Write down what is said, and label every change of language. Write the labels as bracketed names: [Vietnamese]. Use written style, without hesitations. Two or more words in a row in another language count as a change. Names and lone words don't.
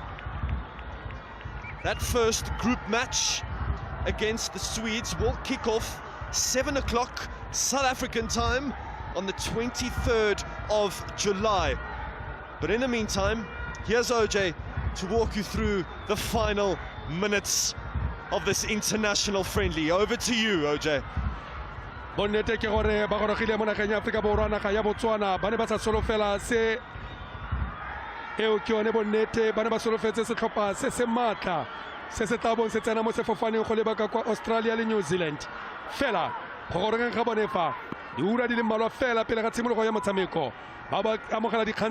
[English] That first group match against the Swedes will kick off 7 o'clock South African time on the 23rd of July. But in the meantime, here's OJ to walk you through the final minutes of this international friendly. Over to you, OJ. [Tswana] bonnete ke gore ba gorogile mo nageng ya Afrika Borwa naga ya Botswana ba ne ba sa solofela se eo ke yone bonnete ba ne ba solofetse setlhopha se se matla se se tla bong se tsena mo sefofaneng go lebaka kwa Australia le New Zealand fela go gorogeng ga bone fa diura di le mmalwa fela pele ga tshimologo ya motshameko ba ba amogela dikgang